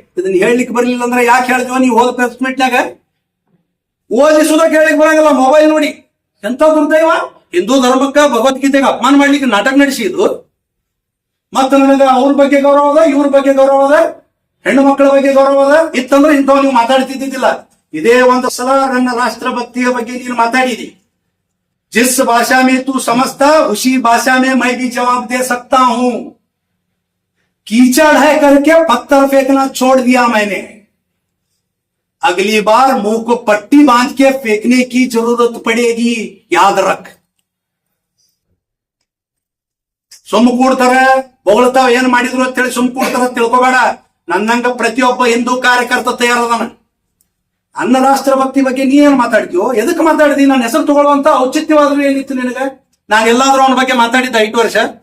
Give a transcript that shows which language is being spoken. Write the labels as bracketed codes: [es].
[kn] ಇದನ್ನ ಹೇಳಲಿಕ್ಕೆ ಬರ್ಲಿಲ್ಲ ಅಂದ್ರೆ ಯಾಕೆ ಹೇಳಿದ್ವ? ನೀವು ಹೋದ ಪ್ರೆಸ್ ಮೀಟ್ನಾಗ ಓದಿಸುದಕ್ಕೆ ಹೇಳಿಕ್ ಬರಂಗಿಲ್ಲ, ಮೊಬೈಲ್ ನೋಡಿ. ಎಂತ ದುರ್ದೈವ! ಹಿಂದೂ ಧರ್ಮಕ್ಕ ಭಗವದ್ಗೀತೆಗೆ ಅಪಮಾನ ಮಾಡ್ಲಿಕ್ಕೆ ನಾಟಕ ನಡೆಸಿದ್ದು. ಮತ್ತ ನನಗ ಅವ್ರ ಬಗ್ಗೆ ಗೌರವ ಅದ, ಇವ್ರ ಬಗ್ಗೆ ಗೌರವ ಅದ, ಹೆಣ್ಣು ಮಕ್ಕಳ ಬಗ್ಗೆ ಗೌರವ ಅದ. ಇತ್ತಂದ್ರೆ ಇಂಥವ್ ನೀವು ಮಾತಾಡ್ತಿದ್ದಿದ್ದಿಲ್ಲ. ಇದೇ ಒಂದು ಸಲ ನನ್ನ ರಾಷ್ಟ್ರಭಕ್ತಿಯ ಬಗ್ಗೆ ನೀನು ಮಾತಾಡಿದಿ. [hi] जिस भाषा में तू समझता उसी भाषा में मैं भी जवाब दे सकता हूं. कीचड़ है करके पत्थर फेंकना छोड़ दिया मैंने. अगली बार मुंह को पट्टी बांध के फेंकने की जरूरत पड़ेगी, याद रख. [kn] ಸುಮ್ಮ ಕೂಡ್ತಾರ, ಬೊಗಳ್ತಾವ ಏನ್ ಮಾಡಿದ್ರು ಅಂತೇಳಿ ಸುಮ್ ಕೂಡ್ತಾರ ತಿಳ್ಕೊಬೇಡ. ನನ್ನಂಗ ಪ್ರತಿಯೊಬ್ಬ ಹಿಂದೂ ಕಾರ್ಯಕರ್ತ ತಯಾರದಾನ. ಅನ್ನ ರಾಷ್ಟ್ರ ಭಕ್ತಿ ಬಗ್ಗೆ ನೀ ಏನ್ ಮಾತಾಡ್ತೀವೋ, ಎದಕ್ ಮಾತಾಡಿದಿ? ನನ್ನ ಹೆಸರು ತಗೊಳ್ಳುವಂತ ಔಚಿತ್ಯವಾದ್ರು ಏನಿತ್ತು ನಿನಗ? ನಾನು ಎಲ್ಲಾದ್ರೂ ಅವನ ಬಗ್ಗೆ ಮಾತಾಡಿದ್ದ 5 ವರ್ಷ?